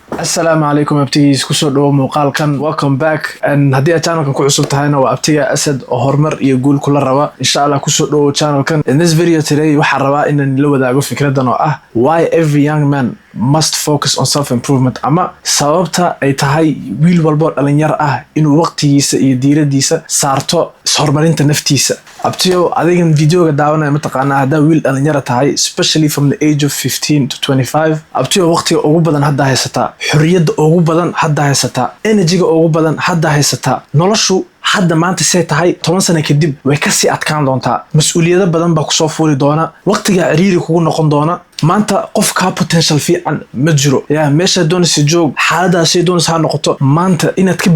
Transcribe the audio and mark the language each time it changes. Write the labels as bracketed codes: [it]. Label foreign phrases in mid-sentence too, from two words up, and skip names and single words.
[ar] السلام عليكم [so] abtigiis ku soo dhawo muuqaalkan. [en] Welcome back [so] and haddii aad channelkan ku cusub tahayna waa abtiga Asad oo horumar iyo guul kula raba. [ar] إن شاء الله [so] ku soo dhawo channelkan. [en] In this video today [so] waxaan rabaa inaan la wadaago fikradan oo ah [en] why every young man must focus on self improvement [so] ama sababta ay tahay wiil walbo dhalinyar ah inuu waqtigiisa iyo diiradiisa saarto horumarinta naftiisa. Abtiyo adigan videoga daawanaya mataqaanaa hadda wiil dhalinyar tahay [en] especially from the age of 15 to 25 [so] abtiyo waqtiga ugu badan hadda haysata xurriyadda ugu badan hadda haysata energy-ga ugu badan hadda haysata noloshu hadda maanta say tahay 10 sano kadib way ka sii adkaan doontaa mas'uuliyado badan baa ku soo fuuli doona waqtiga ciriiri kugu noqon doona maanta qof ka potential fiican ma jiro yaa meesha doonaysa joog xaaladaas ay doonaysa noqoto maanta inaad ka